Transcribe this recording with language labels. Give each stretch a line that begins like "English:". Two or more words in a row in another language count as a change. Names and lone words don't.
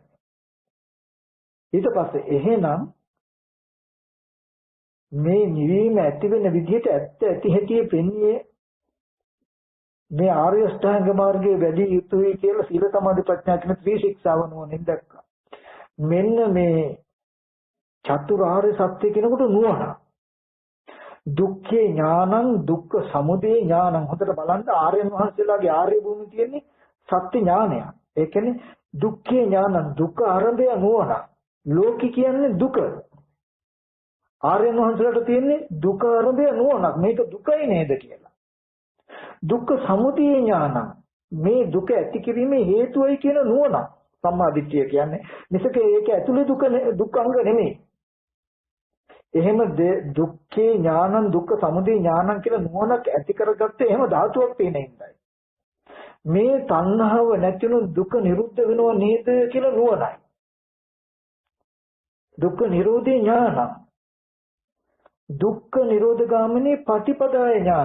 Sinhala: ඊට පස්සේ එහෙනම් මේ නිවීම ඇති වෙන විදිහට ඇත්ත ඇති හැටි පෙන්න්නේ මේ ආර්ය අෂ්ටාංග මාර්ගයේ වැඩි යුතුයි කියලා සීල සමාධි ප්‍රඥා කියන ත්‍රිශික්ෂාව නුවණින් දැක්කා. මෙන්න මේ චතුරාර්ය සත්‍ය කියනකොට නුවණ.
Pali: දුක්ඛේ ඥානං දුක්ඛ සමුදය ඥානං
Sinhala: හොඳට බලන්න ආර්යයන් වහන්සේලාගේ ආර්ය භූමිය තියෙන්නේ සත්‍ය ඥානය. ඒ කියන්නේ
Pali: දුක්ඛේ ඥානං
Sinhala: දුක්ඛ ආරම්භය නුවණ. ලෝකී කියන්නේ දුක. ආර්යයන් වහන්සේලාට තියෙන්නේ දුක ආරම්භය නුවණක්. මේක දුකයි නේද කියලා.
Pali: දුක්ඛ සමුදය ඥානං
Sinhala: මේ දුක ඇති කිරීමේ හේතුවයි කියන නුවණ සම්මා දිට්ඨිය කියන්නේ. මිසක ඒක ඇතුලේ දුක අංග නෙමෙයි. එහෙම
Pali: දුක්ඛේ ඥානං දුක්ඛ සමුදය ඥානං
Sinhala: කියලා නුවණක් ඇති කරගත්තේ එහෙම ධාතුවක් තියෙන ඉඳයි. මේ තණ්හාව නැතිනොත් දුක නිරුද්ධ වෙනව නේද කියලා නුවණයි.
Pali: දුක්ඛ නිරෝධේ ඥානං දුක්ඛ නිරෝධ ගාමිනී පටිපදාය ඥානං.